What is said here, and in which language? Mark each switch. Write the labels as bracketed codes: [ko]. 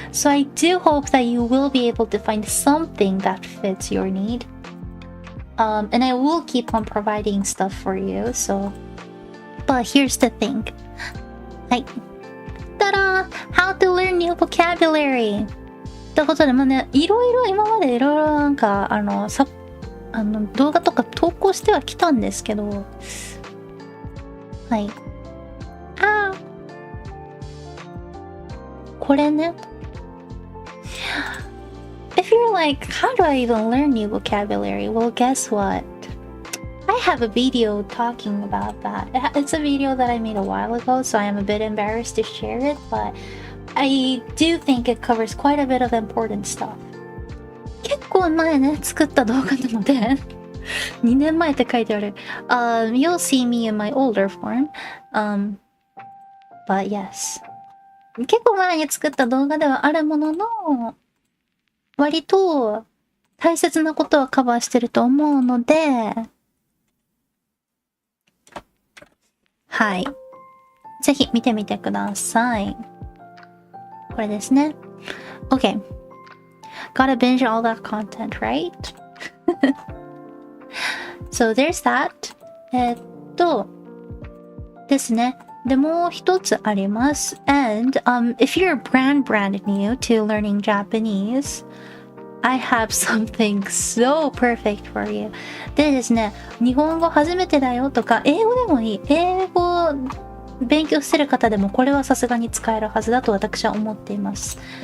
[en] So I do hope that you will be able to find something that fits your need. And I will keep on providing stuff for you, so... But here's the thing. Like... Ta-da! How to learn new vocabulary! [ja] ってことで、まあね、今までいろいろなんか、動画とか投稿してはきたんですけど、はい。これね。 [en] If you're like, how do I even learn new vocabulary? Well, guess what? I have a video talking about that. It's a video that I made a while ago, so I am a bit embarrassed to share it, but I do think it covers quite a bit of important stuff. [ja] 結構前ね、作った動画なので2年前って書いてある。 [en] You'll see me in my older form. But yes. [ja] 結構前に作った動画ではあるものの、割と大切なことはカバーしてると思うので、はい。ぜひ見てみてください。これですね。 [en] Okay. Gotta binge all that content, right? So there's that. [ja] ですね。で、もう一つあります。 [en] And, if you're brand new to learning Japanese, I have something so perfect for you. [ja] でですね、日本語初めてだよとか、英語でもいい。英語勉強してる方でもこれはさすがに使えるはずだと私は思っています。